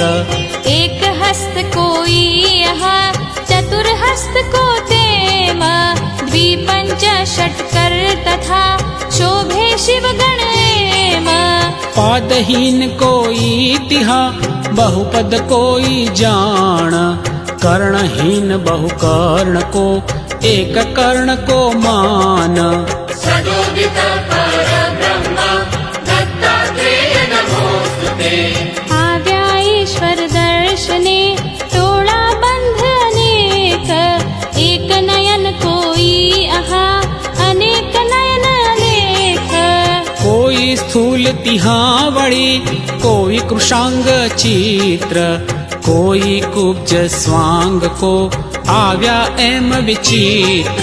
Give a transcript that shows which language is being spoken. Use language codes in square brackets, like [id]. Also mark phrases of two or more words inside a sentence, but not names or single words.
[gu] એક હસ્ત કોઈ અહા ચતુર્હસ્ત કો તેમ દ્વિપંચ ષટકર તથા શોભે શિવ ગણ એમ પાદહીન કોઈ તિહા બહુપદ કોઈ જાણ કર્ણહીન બહુ કર્ણ કો એક કર્ણ કો માન [sa] सदोदित परब्रह्म दत्तात्रेय नमोस्तुते [gu] આવ્યા ઈશ્વર દર્શને ટોળા બંધ અનેક એક નયન કોઈ અહા અનેક નયન અનેક કોઈ સ્થૂલ તિહા વળી કોઈ કૃષાંગ ચિત્ર કોઈ કુબ્જ સ્વાંગ કો આવ્યા એમ વિચિત્ર